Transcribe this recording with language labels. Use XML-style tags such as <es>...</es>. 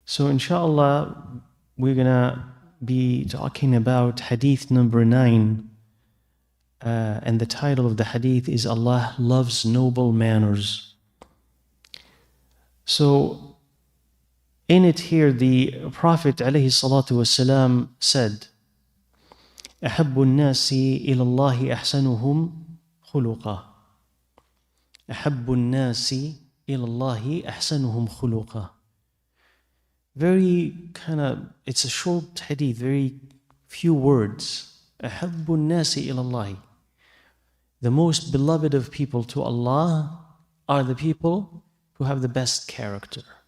<en>So inshallah, we're gonna be talking about hadith number 9, and the title of the hadith is Allah loves noble manners. So in it here, the Prophet ﷺ said,</en> <ar>أحب الناس إلى الله أحسنهم خلقا. أحب الناس إلى الله أحسنهم خلقا.</ar> <en>Very it's a short hadith, very few words.</en> <ar>أحب الناس إلى الله.</ar> <en>The most beloved of people to Allah are the people who have the best character.</en>